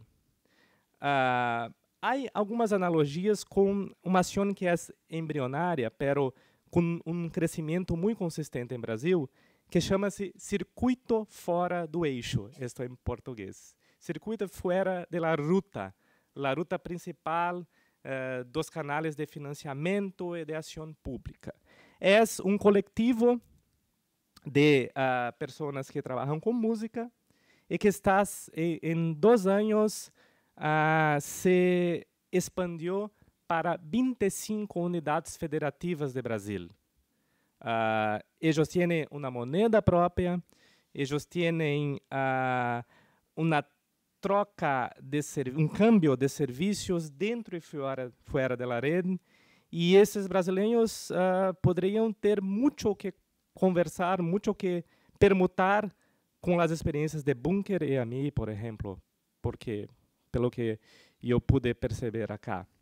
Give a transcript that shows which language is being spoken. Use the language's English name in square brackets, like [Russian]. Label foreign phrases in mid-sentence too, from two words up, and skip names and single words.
[Portuguese] Há algumas analogias com uma ação que é embrionária, pero com crescimento muito consistente em Brasil, que chama-se Circuito Fora do Eixo, isto em português. Circuito fora [Spanish] de la ruta principal [Portuguese] dos canais de financiamento e de ação pública. É coletivo de pessoas que trabalham com música e que em 2 anos se expandiu para 25 unidades federativas de Brasil. [Spanish] Ellos tienen una moneda propia, ellos tienen una [Portuguese] troca de um cambio de serviços dentro e fora da rede, e esses brasileiros poderiam ter muito que conversar, muito que permutar com as experiências de Bunker e a mim, por exemplo, porque pelo que eu pude perceber acá.